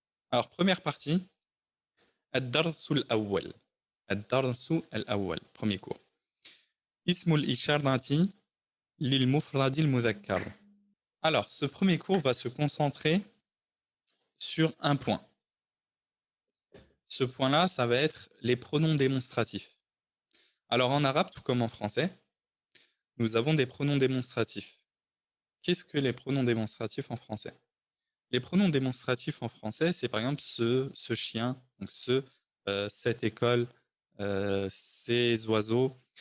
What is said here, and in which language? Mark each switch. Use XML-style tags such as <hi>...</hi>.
<fr>Alors, première partie, الدرس الأول.</fr> <ar>الدرس الأول, premier cours. اسم الإشارة للمفرد المذكر.</ar> <fr>Alors, ce premier cours va se concentrer sur un point. Ce point-là, ça va être les pronoms démonstratifs. Alors, en arabe, tout comme en français, nous avons des pronoms démonstratifs. Qu'est-ce que les pronoms démonstratifs en français? Les pronoms démonstratifs en français, c'est par exemple ce chien, donc cette école, ces oiseaux.</fr>